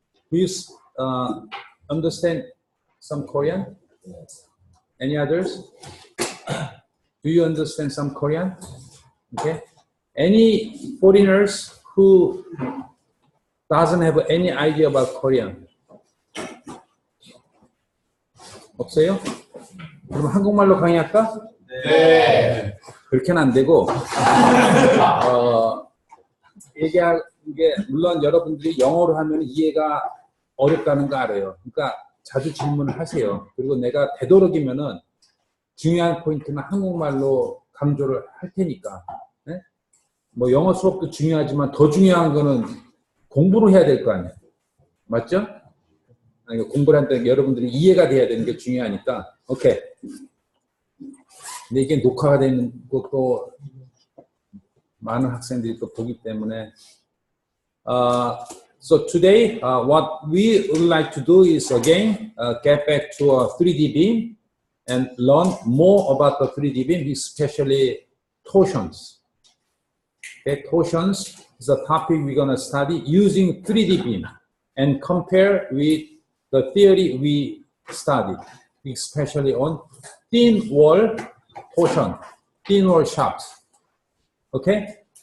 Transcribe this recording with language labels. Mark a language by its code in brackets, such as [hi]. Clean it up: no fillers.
[en] Do you understand some Korean? Any others? Do you understand some Korean? Okay. Any foreigners who doesn't have any idea about Korean? [ko] 없어요? 그럼 한국말로 강의할까? 네. 그렇게는 안 되고, 이게 물론 여러분들이 영어로 하면 이해가 어렵다는 거 알아요. 그러니까 자주 질문을 하세요. 그리고 내가 되도록이면은 중요한 포인트는 한국말로 강조를 할 테니까. 네? 뭐 영어 수업도 중요하지만 더 중요한 거는 공부를 해야 될 거 아니에요. 맞죠? 아니, 공부를 할 때 여러분들이 이해가 돼야 되는 게 중요하니까. 오케이. 근데 이게 녹화가 되는 것도 많은 학생들이 또 보기 때문에. [en] So today, what we would like to do is again get back to a 3D beam and learn more about the 3D beam, especially torsions. Okay, torsions is a topic we're going to study using 3D beam and compare with the theory we studied, especially on thin wall torsion, thin wall shafts. Okay?